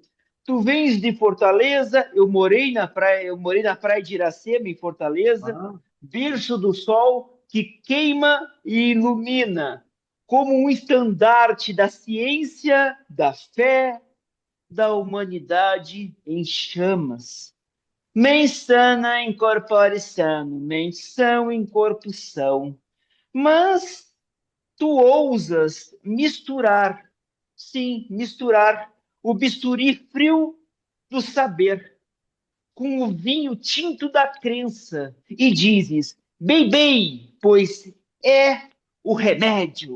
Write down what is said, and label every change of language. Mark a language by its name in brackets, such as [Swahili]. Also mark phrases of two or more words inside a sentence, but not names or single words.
[Portuguese] Tu vens de Fortaleza, eu morei na praia de Iracema, em Fortaleza, Ah, berço do sol que queima e ilumina, como um estandarte da ciência, da fé, da humanidade em chamas. [Latin] Mens sana in corpore sano, [Portuguese] mens são em corpo são. Mas tu ousas misturar, sim, misturar o bisturi frio do saber com o vinho tinto da crença e dizes: bebei, pois é o remédio.